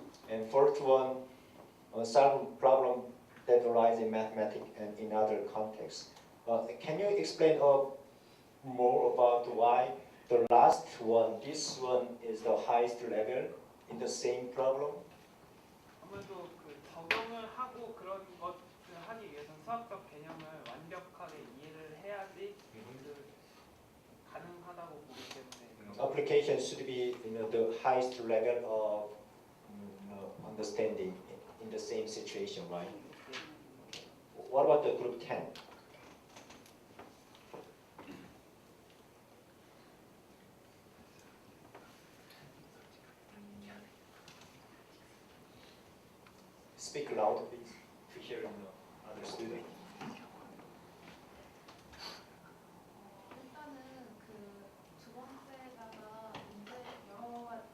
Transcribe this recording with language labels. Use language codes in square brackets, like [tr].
[en] And fourth one, solve problem that arise in mathematics and in other contexts. Can you explain more about why the last one, this one is the highest level in the same problem? [ko] 아무래도 그 적용을 하고 그런 것을 하기 위해서는 수학적 개념을 완벽하게 이해를 해야지 가능하다고 보기 때문에 [en] Application should be the highest level of understanding in the same situation, right? What about the group 10? Speak loud, please, to hear other students. [ko] 일단은 그 두 번째가 문제 여러